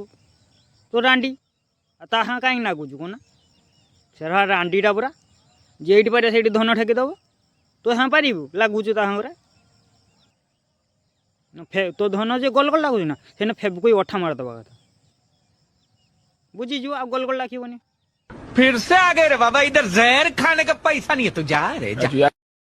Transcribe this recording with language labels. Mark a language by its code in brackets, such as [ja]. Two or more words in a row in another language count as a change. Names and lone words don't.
[or] ତୁ ରାଣ୍ଡି ତା ହଁ କାହିଁକି ନାଗୁଛୁ କହନା? ସେଟା ରାଣ୍ଡିଟା ପୁରା ଯେଇଠି ପାରିବ ସେଇଠି ଧନ ଠେକିଦେବ। ତୁ ହଁ ପାରିବୁ? ଲାଗୁଛୁ ତା ସାଙ୍ଗରେ। ତୋ ଧନ ଯେ ଗୋଲ ଗୋଲ ଲାଗୁଛି ନା, ସେନେ ଫେବୁକୁ ଅଠା ମାରିଦେବା କଥା। ବୁଝିଯିବୁ, ଆଉ ଗୋଲ ଗୋଲ ଲାଖିବନି। [hi] फिर से आ गए रे बाबा, इधर जहर खाने का पैसा नहीं है, तू जा रे जा।